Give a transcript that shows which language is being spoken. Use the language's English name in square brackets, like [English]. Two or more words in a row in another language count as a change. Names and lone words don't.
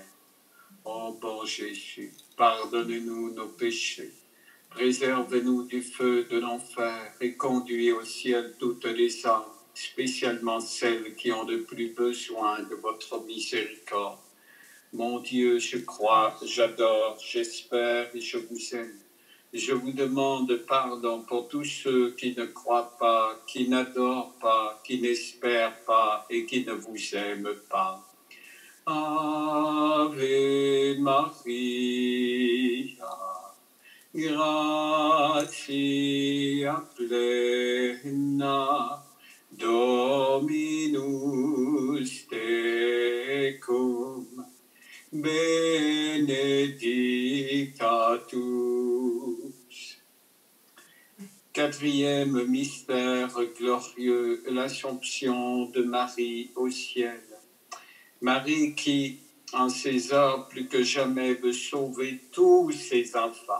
[French] Ô bon Jésus, pardonne-nous nos péchés, préserve-nous du feu de l'enfer et conduis au ciel toutes les âmes, spécialement celles qui ont le plus besoin de votre miséricorde. Mon Dieu, je crois, j'adore, j'espère et je vous aime. Je vous demande pardon pour tous ceux qui ne croient pas, qui n'adorent pas, qui n'espèrent pas et qui ne vous aiment pas. [Latin] Ave Maria, gratia plena, Dominus tecum, benedicta tu. [French] Quatrième mystère glorieux, l'Assomption de Marie au ciel. Marie qui, en ces heures plus que jamais, veut sauver tous ses enfants.